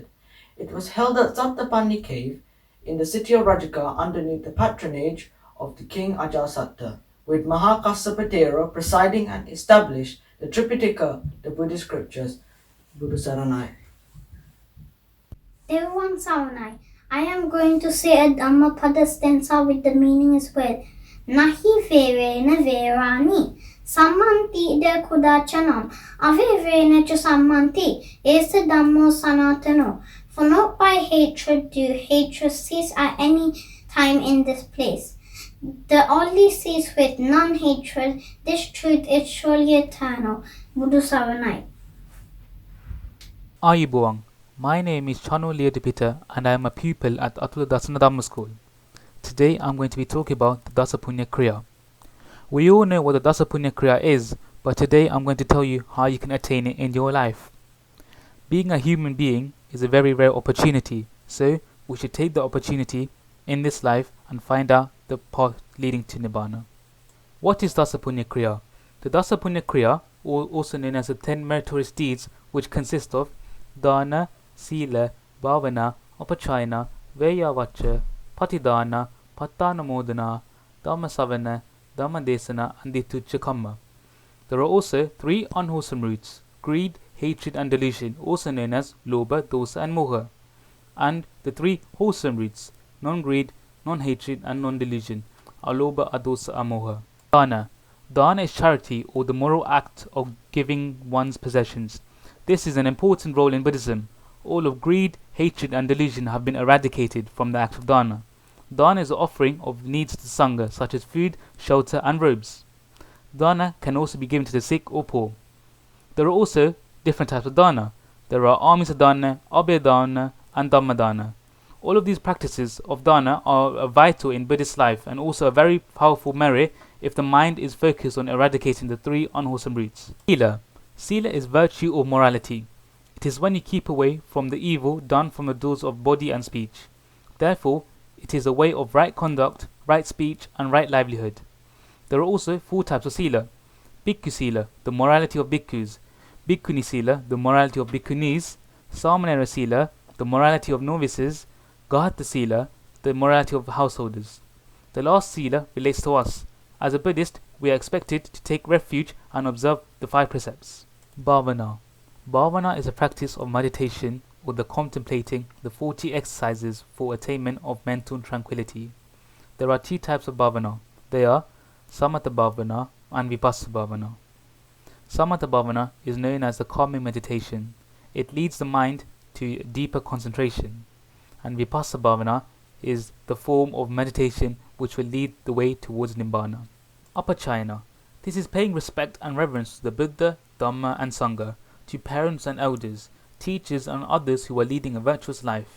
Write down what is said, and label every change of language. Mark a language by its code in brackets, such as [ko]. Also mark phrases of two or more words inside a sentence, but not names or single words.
[en] It was held at Sattapani cave in the city of Rajagaha underneath the patronage of the king Ajatasattu, with Mahakassapa presiding, and established the Tripitaka, the Buddhist scriptures. [si] Buddha Saranai. Teruvan Saranai. [en] I am going to say a Dhammapada stanza with the meaning as well. [pi] Nahi verena verani. Sammanti de kudachanam. Ave verena cha sammanti. Esa Dhammo sanatano. [en] For not by hatred do hatred cease at any time in this place. The only cease with non-hatred. This truth is surely eternal. [si] Buddha Saranai. Ayubuang. [en] My name is Chano Leodipita and I am a pupil at Atula Dasana Dhamma School. Today I'm going to be talking about the [pi] Dasa Punya Kriya. [en] We all know what the [pi] Dasa Punya Kriya [en] is, but today I'm going to tell you how you can attain it in your life. Being a human being is a very rare opportunity, so we should take the opportunity in this life and find out the path leading to Nibbana. What is [pi] Dasa Punya Kriya? [en] The [pi] Dasa Punya Kriya, [en] also known as the 10 meritorious deeds, which consist of [pi] Dana, Sila, Bhavana, Upachayana, Vayavacha, Patidana, Pattanamodana, Dhammasavana, Dhammadesana, [en] and Dituchakamma. There are also 3 unwholesome roots: greed, hatred, and delusion, also known as [pi] Lobha, Dosa, and Moha, [en] and the 3 wholesome roots: non-greed, non-hatred, and non-delusion, [pi] Alobha, Adosa, Amoha. [en] Dana. Dana is charity, or the moral act of giving one's possessions. This is an important role in Buddhism. All of greed, hatred, and delusion have been eradicated from the act of dana. Dana is the offering of needs to Sangha, such as food, shelter, and robes. Dana can also be given to the sick or poor. There are also different types of dana. There are [pi] Amisa dana, Abhay dana, [en] and [pi] Dhamma dana. [en] All of these practices of dana are vital in Buddhist life and also a very powerful merit if the mind is focused on eradicating the three unwholesome roots. Sila. Sila is virtue or morality. It is when you keep away from the evil done from the doors of body and speech. Therefore, it is a way of right conduct, right speech, and right livelihood. There are also four types of sila. [pi] Bhikkhu sila, [en] the morality of bhikkhus. [pi] Bhikkhuni sila, [en] the morality of bhikkhunis. [pi] Samanera sila, [en] the morality of novices. [pi] Gahata sila, [en] the morality of householders. The last sila relates to us. As a Buddhist, we are expected to take refuge and observe the 5 precepts. Bhavana. Bhavana is a practice of meditation or the contemplating the 40 exercises for attainment of mental tranquility. There are 2 types of bhavana. They are [pi] samatha bhavana [en] and [pi] vipassana bhavana. Samatha bhavana [en] is known as the calming meditation. It leads the mind to deeper concentration. And [pi] vipassana bhavana [en] is the form of meditation which will lead the way towards nibbana. Upachayana. This is paying respect and reverence to the Buddha, Dhamma and Sangha, to parents and elders, teachers and others who are leading a virtuous life.